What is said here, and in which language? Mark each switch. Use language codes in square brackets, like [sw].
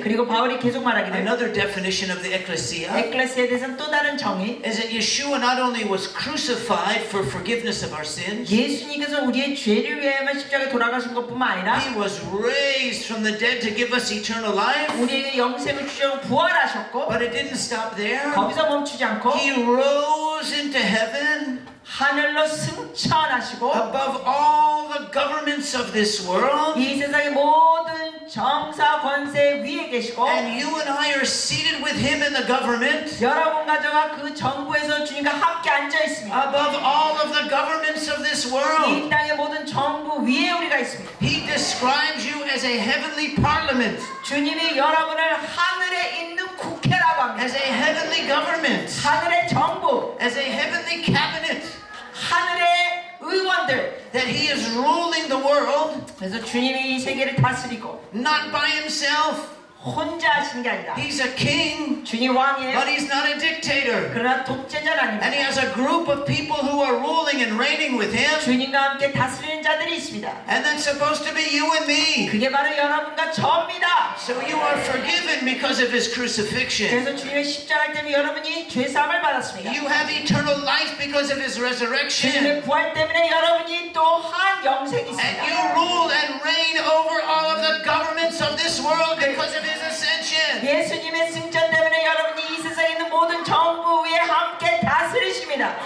[ko] 그리고 바울이 계속 말하기를 [en] another definition of the ecclesia [ko] 에클레시아에 대해서는 또 다른 정의. [en] is that Yeshua not only was crucified for forgiveness of our sins, [ko] 예수님께서 우리의 죄를 위하여만 십자가에 돌아가신 것뿐만 아니라 [en] he was raised from the dead to give us eternal life. [ko] 우리에게 영생을 주시고 부활하셨고 [en] But it didn't stop there. [ko] 거기서 멈추지 않고 [en] He rose into heaven [ko] 하늘로 승천하시고 [en] above all the governments of this world. [ko] 이 세상의 모든 정사 권세 위에 계시고 [en] And you and I are seated with him in the government [ko] 여러분과 저와 그 정부에서 주님과 함께 앉아 있습니다. [en] above all of the governments of this [ko] 이 [en] world. [ko] 땅의 모든 정부 위에 우리가 있습니다. [en] He describes you as a heavenly parliament, [ko] 주님이 여러분을 하늘에 있는 국회라고 합니다. [en] as a heavenly government, [ko] 하늘의 정부, [en] as a heavenly cabinet, [ko] 하늘의 의원들. [en] that he is ruling the world [ko] 그래서 주님이 이 세계를 다스리고 [en] not by himself. [ko] 혼자 하시는 게 아니라 [en] He's a king, [ko] 주님 왕이에요. [en] but he's not a dictator. [ko] 그러나 독재자는 아닙니다. [en] And he has a group of people who are ruling and reigning with him. [ko] 주님과 함께 다스리는 자들이 있습니다. [en] And that's supposed to be you and me. [ko] 그게 바로 여러분과 저입니다. [en] So you are forgiven because of his crucifixion. [ko] 그래서 주님의 십자가 때문에 여러분이 죄사함을 받았습니다. [en] You have eternal life because of his resurrection. [ko] 주님의 부활 때문에 여러분이 또한 영생이 [en] And you [ko] 있습니다. [en] rule and reign over all of the governments of this world because of his ascension. [ko] 예수님의 승천 때문에 여러분이 이 세상에 있는 모든 정부 위에 함께 다스리십니다.